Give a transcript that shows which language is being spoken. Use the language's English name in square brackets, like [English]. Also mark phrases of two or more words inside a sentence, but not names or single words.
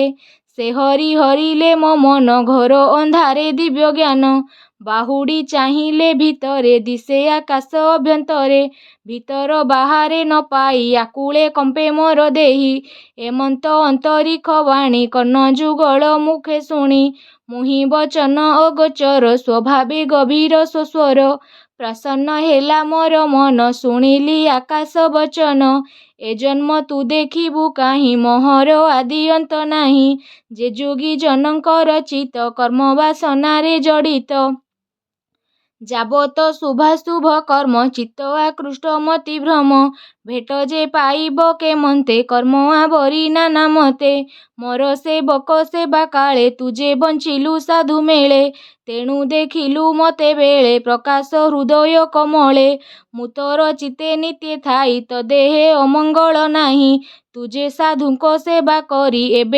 [Odia] ସେ ହରି ହରିଲେ ମୋ ମନ ଘୋର ଅନ୍ଧାରେ ଦିବ୍ୟ ଜ୍ଞାନ ବାହୁଡ଼ି ଚାହିଁଲେ ଭିତରେ ଦିଶେ ଆକାଶ ଅଭ୍ୟନ୍ତରେ ଭିତର ବାହାରେ ନ ପାଇ ଆକୁଳେ କମ୍ପେ ମୋର ଦେହି ଏମନ୍ତ ଅନ୍ତରିକ୍ଷ ବାଣୀ କର୍ଣ୍ଣ ଯୁଗଳ ମୁଖେ ଶୁଣି ମୁହିଁ ବଚନ ଅଗୋଚର ସ୍ୱଭାବେ ଗଭୀର ସ୍ୱସ୍ୱର ପ୍ରସନ୍ନ ହେଲା ମୋର ମନ ଶୁଣିଲି ଆକାଶ ବଚନ ଏ ଜନ୍ମ ତୁ ଦେଖିବୁ କାହିଁ ମୋହର ଆଦି ଅନ୍ତ ନାହିଁ ଯେ ଯୋଗୀ ଜନକର ଚିତ କର୍ମ ବାସନାରେ ଜଡ଼ିତ ଯାବତ ଶୁଭାଶୁଭ କର୍ମ ଚିତ୍ତ ଆକୃଷ୍ଟ ମତି ଭ୍ରମ ଭେଟ ଯେ ପାଇବ କେମନ୍ତେ କର୍ମ ଆବରି ନାନା ମତେ ମୋର ସେବକ ସେବା କାଳେ ତୁଜେ ବଞ୍ଚିଲୁ ସାଧୁ ମେଳେ ତେଣୁ ଦେଖିଲୁ ମତେ ବେଳେ ପ୍ରକାଶ ହୃଦୟ କମଳେ ମୁଁ ତୋର ଚିତେ ନିତ୍ୟ ଥାଇ ତ ଦେହେ ଅମଙ୍ଗଳ ନାହିଁ ତୁଜେ ସାଧୁଙ୍କ ସେବା କରି ଏବେ